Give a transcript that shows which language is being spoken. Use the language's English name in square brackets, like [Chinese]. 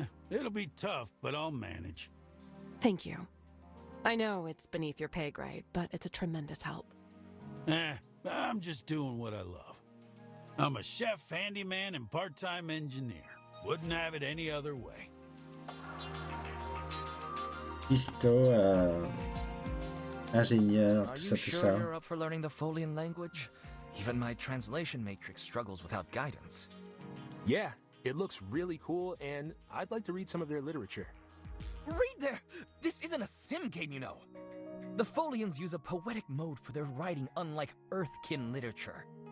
[English] It'll be tough, but I'll manage. Thank you. I know it's beneath your pay grade, but it's a tremendous help. I'm just doing what I love. I'm a chef, handyman, and part-time engineer. Wouldn't have it any other way. [French] Histo, ingénieur, tout ça, tout ça. [English] You're up for learning the Folian language? Even my translation matrix struggles without guidance. Yeah, it looks really cool, and I'd like to read some of their literature. Read there! This isn't a sim game, you know. The Folians use a poetic mode for their writing, unlike Earthkin literature.